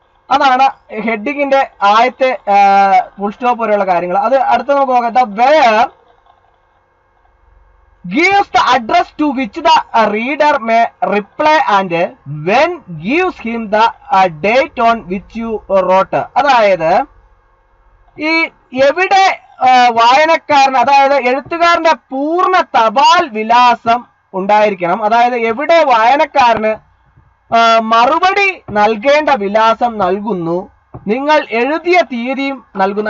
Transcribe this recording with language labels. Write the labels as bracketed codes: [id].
[ml] അതാണ് ഹെഡിങ്ങിന്റെ ആദ്യത്തെ full stop വരെയുള്ള കാര്യങ്ങൾ. അത് അടുത്ത നമുക്ക് നോക്കാം. [en] The where gives the address to which the reader may reply and when gives him the date on which you wrote. [ml] അതായത് ഈ എവിടെ വായനക്കാരന്, അതായത് എഴുത്തുകാരന്റെ പൂർണ്ണ തപാൽ വിലാസം ഉണ്ടായിരിക്കണം. അതായത് എവിടെ വായനക്കാരന് മറുപടി നൽകേണ്ട വിലാസം നൽകുന്നു, നിങ്ങൾ എഴുതിയ തീയതിയും നൽകുന്നു.